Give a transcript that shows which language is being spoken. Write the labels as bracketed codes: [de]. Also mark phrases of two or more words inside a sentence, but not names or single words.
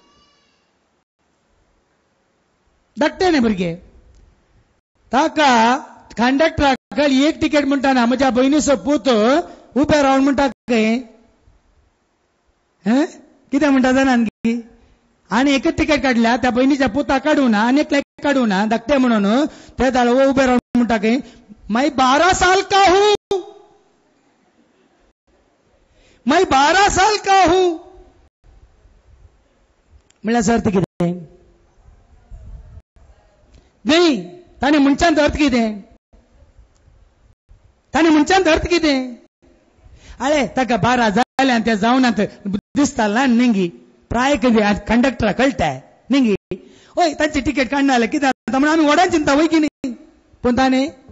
[kok] धाकटे न्ही भुरगे ताका कंडक्टराक एक टिकेट म्हणटाना म्हज्या भयणीचो पूत उबे रावन म्हणटा खंय कितें म्हणटा जाणा आनी एकच टिकेट काडल्या त्या भयणीच्या पुताक काडूं ना आनी एकल्याक काडूं ना धाकटे म्हणून ते धालो उबे रावन म्हणटा खंय [hi] मैं 12 साल का हूं मैं 12 साल का हूं [kok] म्हळ्यार अर्थ कितें नाही ताणें मनशांत अर्थ कितें आळे ताका 12 जाले आनी ते जावनात दिसता ल्हान निंगी प्राय कंडक्टरा कळटाय निंगी ओय तांची टिकेट काडना जाल्यार कितें जाता म्हणून आमी व्हडान चिंता वय की न्ही पूण ताणें